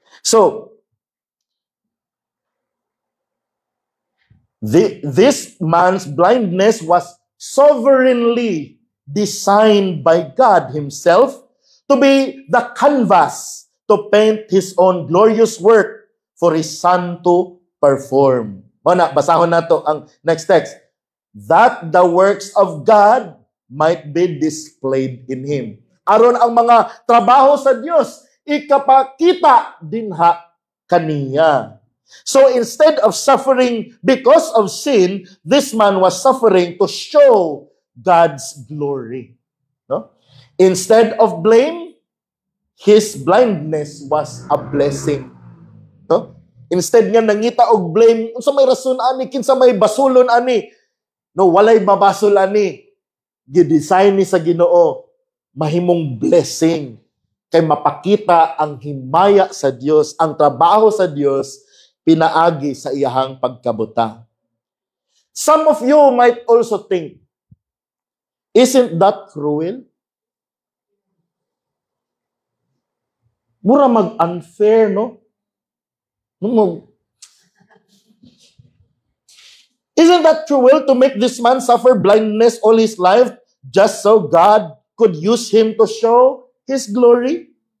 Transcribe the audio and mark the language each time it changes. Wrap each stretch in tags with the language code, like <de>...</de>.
<en>So, this man's blindness was sovereignly designed by God Himself to be the canvas to paint His own glorious work for His Son to perform.</en> <ceb>Muna, basahon nato ang</ceb> <en>next text. That the works of God might be displayed in Him.</en> <ceb>Aron ang mga trabaho sa Diyos, ikapakita dinha kaniya.</ceb> <en>So instead of suffering because of sin, this man was suffering to show God's glory. No? Instead of blame, his blindness was a blessing.</en> <ceb>No? Instead nga nangita og blame, unsa may rason ani, kinsa may basulon ani. No, walay mabasol ani. Gidesign ni sa Ginoo mahimong blessing kay mapakita ang himaya sa Dios, ang trabaho sa Dios pinaagi sa iyahang pagkabuta.</ceb> <en>Some of you might also think, isn't that cruel?</en> <ceb>Mura mag-unfair, no?</ceb> <en>Isn't that cruel to make this man suffer blindness all his life just so God could use him to show His glory?</en>